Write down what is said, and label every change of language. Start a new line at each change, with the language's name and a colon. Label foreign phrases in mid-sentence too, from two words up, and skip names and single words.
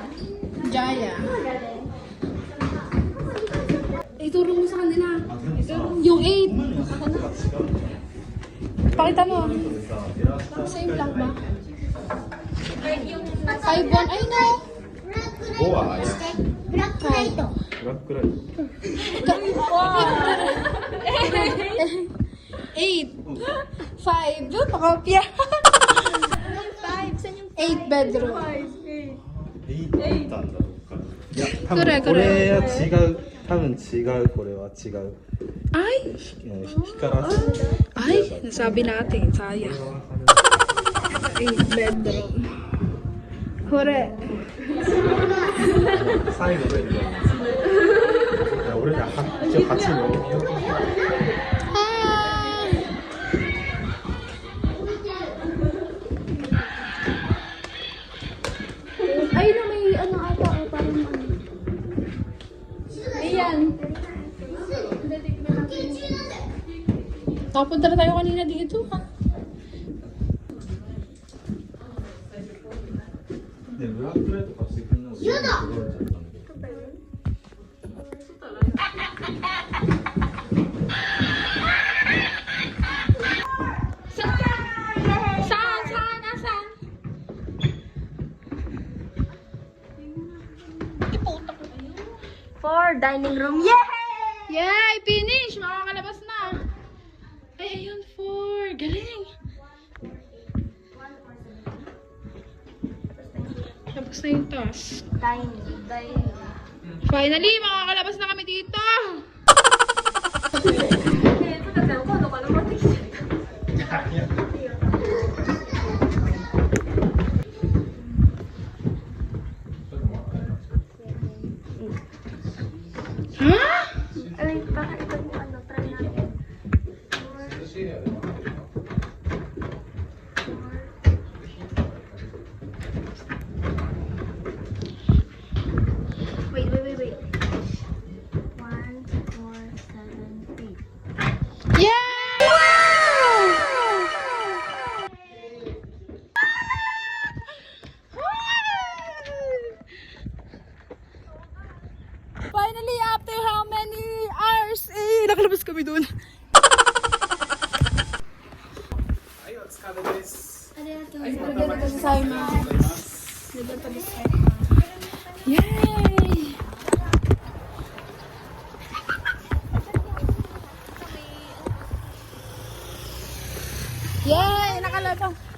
Filipino: Jaya. Ituro mo sa kanila. Yung 8. Pakita mo. Same lang ba? 5-1. Ay, no.
Japanese: 5 は怪しい。ブラックライト。ブラックライト。 8. 5.
Filipino: Pakopya. 5. Saan yung 8 bedroom.
Japanese: 8 だったんだどっかで。いや、多これ分これは違う。多分違う。これは違う。
Filipino: Ay.
Japanese: 光らせ。
Filipino: Ay. Nasabi natin, sayang. Ay, bedroom.
Japanese: Hore. 最後でいや俺ら一応8の
Filipino: Ay, na may ano ata, parang ano. Ayan. Nakapunta na tayo kanina dito, ha?
Japanese: でブラックライト貸してくんのやだ
Filipino: Saan? Saan? Asan?
English: For dining room. Yay! Yay! Finish!
Filipino: Makakalabas na! Ay, ayun, 4. Galing! Tapos na yung task. Dining. Finally, makakalabas na kami dito! Ha? Ay, baka ito yung ano, try natin. Wait. 1, 4, 7, 8.
English: Yeah! Finally, after how many hours?
Filipino: Nakalabas kami dun. Yay! Yay! Nakalabas.